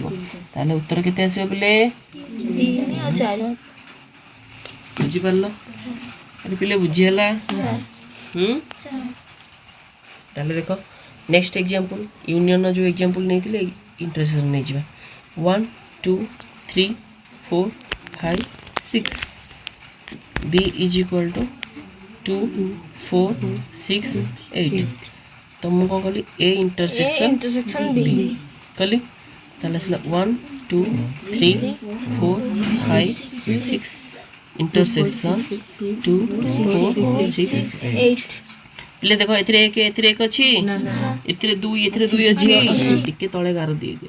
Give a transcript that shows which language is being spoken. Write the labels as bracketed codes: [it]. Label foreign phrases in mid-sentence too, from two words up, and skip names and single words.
[or] ତାହେଲେ ଉତ୍ତର କେତେ ଆସିବ ପିଲେ? ବୁଝିପାରିଲ? ଆରେ ପିଲେ ବୁଝି ହେଲା? ତାହେଲେ ଦେଖ [en] next example [or] ୟୁନିୟନର ଯେଉଁ ଏକ୍ଜାମ୍ପଲ ନେଇଥିଲେ ଇଣ୍ଟରସେକ୍ସନ ନେଇଯିବା। 1 2 3 4 5 6 [en] B is equal to [or] 2 4 6 8 ତ ମୁଁ କ'ଣ କଲି A ଇଣ୍ଟରସେକ୍ସନ B କଲି। ତାହେଲେ ଆସିଲା 1 2 3 4 5 6 ଇଣ୍ଟରସେକ୍ସନ 2 4 6 8 ପିଲେ ଦେଖ ଏଥିରେ 1 ଏଥିରେ 1 ଅଛି, ଏଥିରେ 2 ଏଥିରେ 2 ଅଛି, ଟିକେ ତଳେ ଗାର ଦେଇଦିଅ।